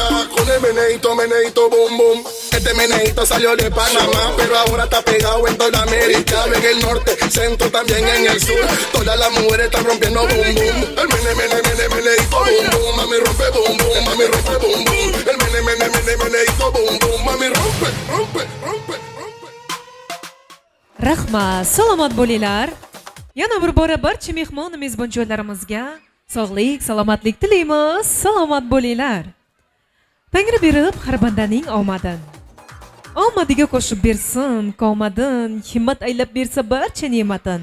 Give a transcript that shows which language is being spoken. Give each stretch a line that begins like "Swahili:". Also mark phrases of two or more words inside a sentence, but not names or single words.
Spanish: Con el meneito, meneito, boom, boom. Este meneito salió de Panamá, pero ahora está pegado en toda América. En el norte, centro, también en el sur. Todas las mujeres están rompiendo boom, boom. El meneito, boom, boom. Mami rompe boom, boom, mami rompe boom, boom. El meneito, boom, boom. Mami rompe, rompe, rompe.
Uzbek: Rahmat, salomat bo'linglar. Yana bir bora barcha mehmon mezbonjo'ylarimizga sog'lik, salomatlik tilaymiz. Salomat bo'linglar. Tangri berib har bandaning omadin. Omadiga qo'shib bersin, qomadin, himmat aylab bersa barcha ne'matin.